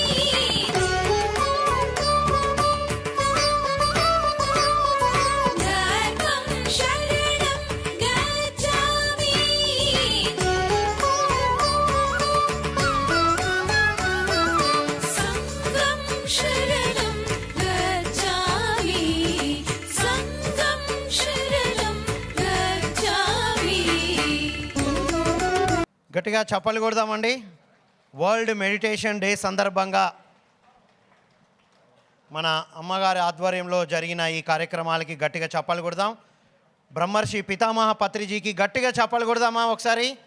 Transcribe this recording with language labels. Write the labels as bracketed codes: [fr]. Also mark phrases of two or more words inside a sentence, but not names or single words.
[sa] धर्मं शरणं गच्छामि संघं शरणं गच्छामि संघं शरणं गच्छामि [te] గట్టిగా చప్పలు కొడదామండి. వరల్డ్ మెడిటేషన్ డే సందర్భంగా మన అమ్మగారి ఆధ్వర్యంలో జరిగిన ఈ కార్యక్రమాలకి గట్టిగా చప్పలు కొడదాం. బ్రహ్మర్షి పితామహ పత్రిజీకి గట్టిగా చప్పలు కొడదామా ఒకసారి.